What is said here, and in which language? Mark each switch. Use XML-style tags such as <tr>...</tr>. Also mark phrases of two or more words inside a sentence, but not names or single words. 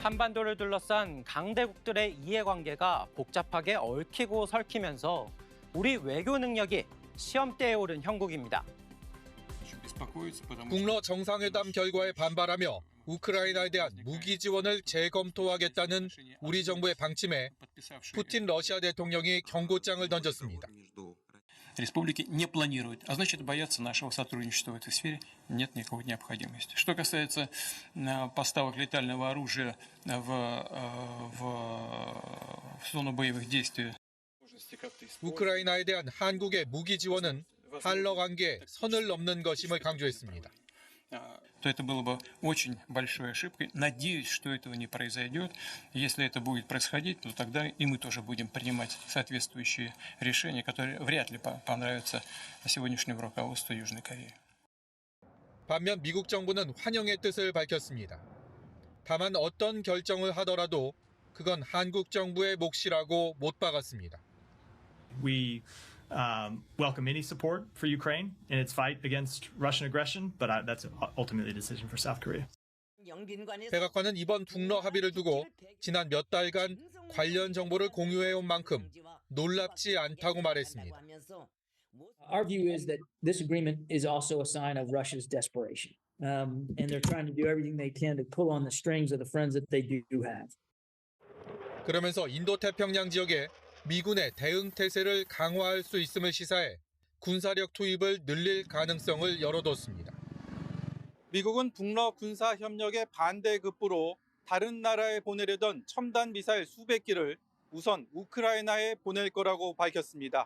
<ko>한반도를 둘러싼 강대국들의 이해관계가 복잡하게 얽히고 설키면서 우리 외교 능력이 시험대에 오른 형국입니다. 북러 정상회담 결과에 반발하며 우크라이나에 대한 무기 지원을 재검토하겠다는 우리 정부의 방침에 푸틴 러시아 대통령이 경고장을 던졌습니다.</ko> <ru>Республики не планируют, а значит, бояться нашего сотрудничества в этой сфере нет никакой необходимости. Что касается поставок летального оружия в зону боевых действий.</ru> <ko>우크라이나에 대한 한국의 무기 지원은 한러 관계에 선을 넘는 것임을 강조했습니다.</ko> <ru>То это было бы очень большой ошибкой. Надеюсь, что этого не произойдет. Если это будет происходить, то тогда и мы тоже будем принимать соответствующие решения, которые вряд ли понравятся сегодняшнему руководству Южной Кореи.</ru> <ko>반면 미국 정부는 환영의 뜻을 밝혔습니다. 다만 어떤 결정을 하더라도 그건 한국 정부의 몫이라고 못 박았습니다.</ko> <en>We welcome any support for Ukraine in its fight against Russian aggression, but that's ultimately a decision for South Korea.</en> <ko>백악관은 이번 북러 합의를 두고 지난 몇 달간 관련 정보를 공유해온 만큼 놀랍지 않다고 말했습니다.</ko> <en>Our view is that this agreement is also a sign of Russia's desperation, and they're trying to do everything they can to pull on the strings of the friends that they do have.</en> <ko>그러면서 인도태평양 지역에 미군의 대응 태세를 강화할 수 있음을 시사해 군사력 투입을 늘릴 가능성을 열어뒀습니다. 미국은 북러 군사 협력의 반대급부로 다른 나라에 보내려던 첨단 미사일 수백 기를 우선 우크라이나에 보낼 거라고 밝혔습니다.</ko>